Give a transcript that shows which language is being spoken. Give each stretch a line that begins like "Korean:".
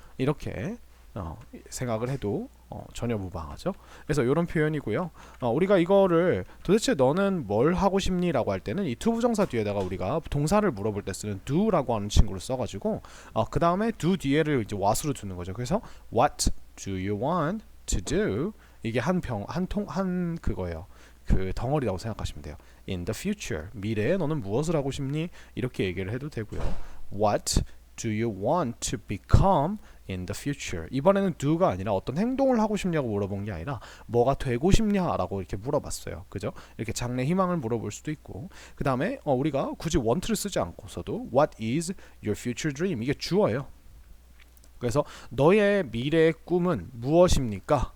Korean: 이렇게 생각을 해도 전혀 무방하죠. 그래서 이런 표현이고요. 우리가 이거를 도대체 너는 뭘 하고 싶니? 라고 할 때는 이 투부정사 뒤에다가 우리가 동사를 물어볼 때 쓰는 do라고 하는 친구를 써가지고 그 다음에 do 뒤에를 이제 what으로 두는 거죠. 그래서
English: what do you want to do?
Korean: 이게 한 그거예요. 그 덩어리라고 생각하시면 돼요.
English: In the future,
Korean: 미래에 너는 무엇을 하고 싶니? 이렇게 얘기를 해도 되고요.
English: What do you want to become in the future?
Korean: 이번에는 do가 아니라 어떤 행동을 하고 싶냐고 물어본 게 아니라 뭐가 되고 싶냐라고 이렇게 물어봤어요. 그죠? 이렇게 장래 희망을 물어볼 수도 있고 그 다음에 우리가 굳이 want를 쓰지 않고서도
English: what is your future dream?
Korean: 이게 주어예요. 그래서 너의 미래의 꿈은 무엇입니까?